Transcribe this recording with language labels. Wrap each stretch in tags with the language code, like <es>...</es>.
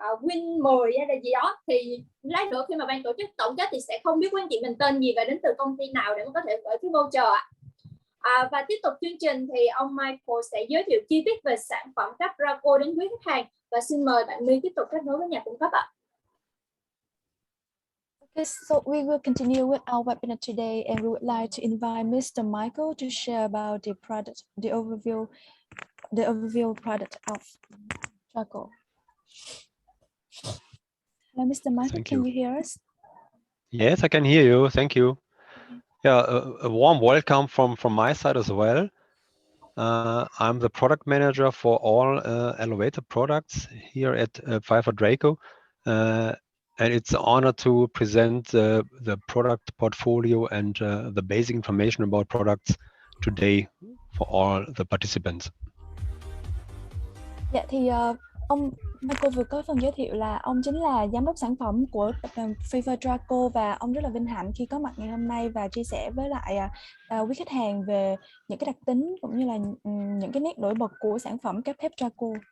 <vi>win 10 hay là gì đó, thì lát nữa khi mà ban tổ chức tổng kết thì sẽ không biết quý anh chị mình tên gì và đến từ công ty nào để mà có thể gửi cái voucher ạ. Và tiếp tục chương trình thì ông Michael sẽ giới thiệu chi tiết về sản phẩm thép Drako đến quý khách hàng, và xin mời bạn My tiếp tục kết nối với nhà cung cấp ạ.</vi> <en>Okay, so we will continue with our webinar today, and we would like to invite Mr. Michael to share about the product, the overview product of Drako. Hello, Mr. Michael, can you hear us? Yes, I can hear you. Thank you. Yeah, a warm welcome from my side as well. I'm the product manager for all elevator products here at Pfeifer Drako. And it's an honor to present the product portfolio and the basic information about products today for all the participants.</en> <vi>Dạ thì ông Michael vừa có phần giới thiệu là ông chính là giám đốc sản phẩm của tập đoàn Pfeifer Drako, và ông rất là vinh hạnh khi có mặt ngày hôm nay và chia sẻ với lại quý khách hàng về những cái đặc tính cũng như là những cái nét nổi bật của sản phẩm cáp thép Drako.</vi>